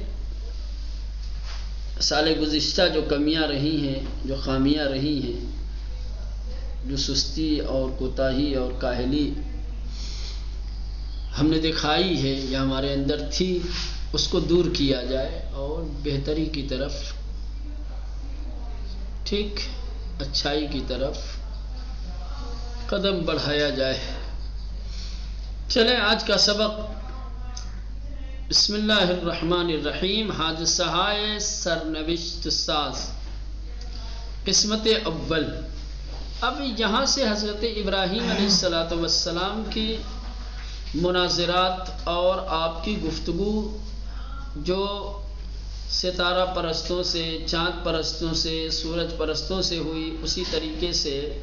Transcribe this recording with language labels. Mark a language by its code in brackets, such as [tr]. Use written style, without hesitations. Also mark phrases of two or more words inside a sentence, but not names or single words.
[ur] سال گزشتہ جو کمیاں رہی ہیں، جو خامیاں رہی ہیں، جو سستی اور کوتاہی اور کاہلی ہم نے دکھائی ہے یا ہمارے اندر تھی، اس کو دور کیا جائے اور بہتری کی طرف، ٹھیک اچھائی کی طرف قدم بڑھایا جائے۔ چلیں آج کا سبق، [ar] بسم اللہ الرحمن الرحیم، [fa] حادثہ سرنوشت ساز، قسمت اول۔ [ur] اب یہاں سے حضرت ابراہیم علیہ السلام کی مناظرات اور آپ کی گفتگو جو ستارہ پرستوں سے، چاند پرستوں سے، سورج پرستوں سے ہوئی، اسی طریقے سے